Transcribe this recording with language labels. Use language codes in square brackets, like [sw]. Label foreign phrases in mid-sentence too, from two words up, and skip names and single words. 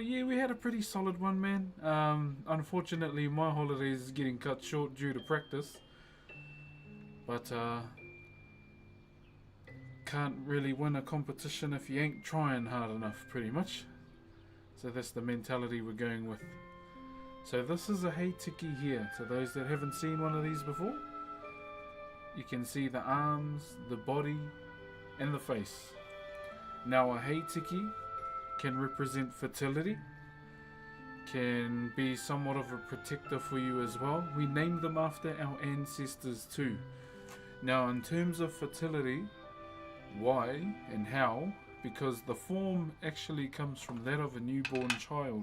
[en] Yeah, we had a pretty solid one, man. Unfortunately, my holidays is getting cut short due to practice. But, can't really win a competition if you ain't trying hard enough, pretty much. So that's the mentality we're going with. So this is a hei tiki here. To those that haven't seen one of these before, you can see the arms, the body, and the face. Now a hei tiki can represent fertility, can be somewhat of a protector for you as well. We named them after our ancestors too. Now in terms of fertility, why and how? Because the form actually comes from that of a newborn child.